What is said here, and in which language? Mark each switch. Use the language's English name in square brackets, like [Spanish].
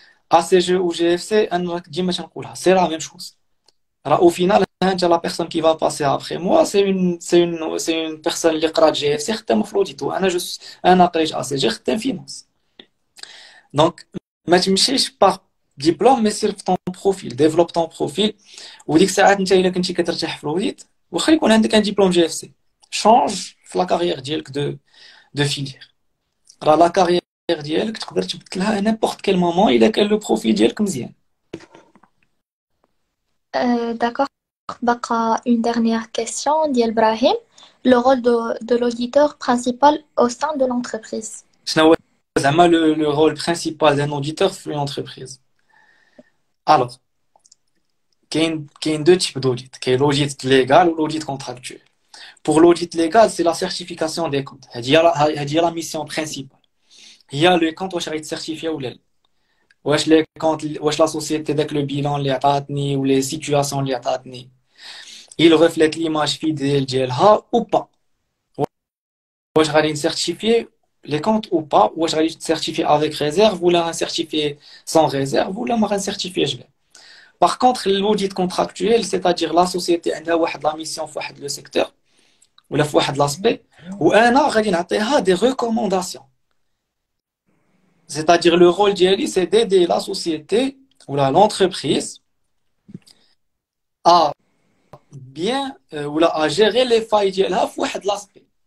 [French] ACG ou GFC, [Arabic] أنا ديما تنقولها, [French] c'est la même chose. Au final, la personne qui va passer après moi, c'est une personne qui قرات GFC خدامة في l'audit [Arabic] وأنا أنا قريت [French] ACG خدام finance. Donc, [Arabic] ما تمشيش [French] par diplôme, mais سير في ton profil, développe ton profil. [Arabic] وديك الساعات انت الا كنتي كترتاح في l'audit واخا يكون عندك un diplôme GFC. [French] Change la carrière ديالك de filière. [Arabic] La carrière ديالك تقدر تبدلها [French] à n'importe quel moment [Arabic] إلا كان le profil ديالك مزيان. [French] D'accord. Baka, une dernière question d'Iel Brahim. Le rôle de l'auditeur principal au sein de l'entreprise. شنو هو زعما le rôle principal d'un auditeur في l'entreprise? Alors, كاين deux types d'audit. كاين l'audit légal ou l'audit contractuel. Pour l'audit légal, c'est la certification des comptes. هذه la mission principale. [Arabic] هي le compte واش غادي certifier ولا لا. واش لي كونت واش لا سوسيتي داك لو بيلان اللي عطاتني و لي سيتوياسيون اللي عطاتني [French] il reflète l'image fidèle [Arabic] ديالها ou pas. واش غادي نسيرتيفي لي كونت ou pas. واش غادي تسيرتيفي [French] avec réserve [Arabic] ولا غنسيرتيفي [French] sans réserve [Arabic] ولا ما غنسيرتيفيش بها. [French] Par contre, l'audit contractuel, c'est-à-dire la société عندها واحد la mission في واحد le secteur ولا في واحد l'aspect [Arabic] وانا غادي نعطيها [French] des recommandations. C'est-à-dire le rôle d'IALI, c'est d'aider la société ou l'entreprise à bien ou à gérer les failles ديالها في واحد l'aspect.